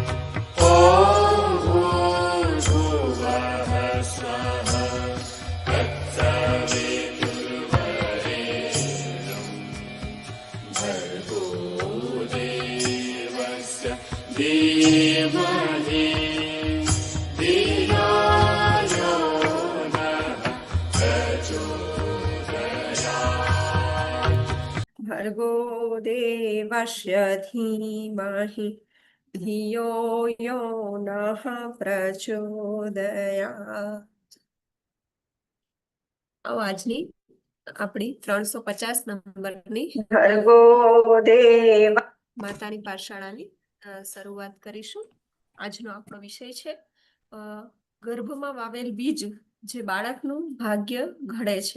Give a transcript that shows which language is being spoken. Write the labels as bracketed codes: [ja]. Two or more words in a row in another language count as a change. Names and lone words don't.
[sa] ॐ भूर्भुवः स्वः तत्सवितुर्वरेण्यं भर्गो देवस्य धीमहि धियो यो नः प्रचोदयात्। भर्गो देवस्य धीमहि धियो यो नः प्रचोदयात्। [gu] આજની આપણી 350 નંબરની ભર્ગો દેવ માતાની પાઠશાળાની શરૂઆત કરીશું. આજનો આપણો વિષય છે ગર્ભમાં વાવેલ બીજ જે બાળકનું ભાગ્ય ઘડે છે.